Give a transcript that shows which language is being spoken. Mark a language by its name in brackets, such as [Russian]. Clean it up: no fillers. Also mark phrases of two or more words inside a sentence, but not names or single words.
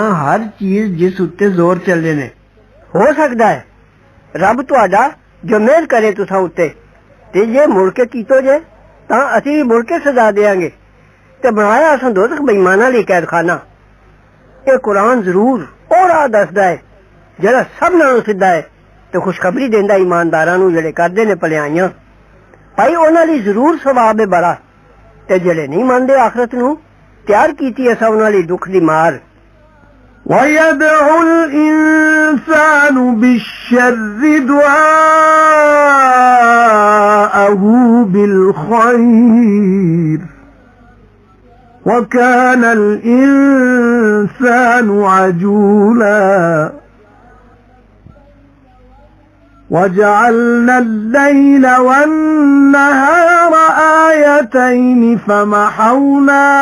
[Punjabi] ہر چیز جس اُتے زور چلدے نے ہو سکدا ہے رب تہاڈا جو مہر کرے تُساں اُتے تے جے مُڑ کے کیتو جے تاں اسیں مُڑ کے سزا دیں گے تے بنایا اساں دوزخ بے ایماناں لئی قید خانہ ایہ قرآن ضرور او راہ دسدا ہے جیہڑا سب نالوں سدھا ہے تے خوشخبری دیندا ایمانداراں نوں جیہڑے کردے نے بھلائیاں بھائی اُنہاں لئی ضرور ثواب ہے بڑا تے جیہڑے نہیں مندے آخرت نوں تیار کیتی اساں اُنہاں لئی دکھ دی مار [Arabic] وَيَدْعُ الْإِنسَانُ بِالشَّرِّ دُعَاءَهُ بِالْخَيْرِ وَكَانَ الْإِنسَانُ عَجُولًا وَجَعَلْنَا اللَّيْلَ وَالنَّهَارَ آيَتَيْنِ فَمَحَوْنَا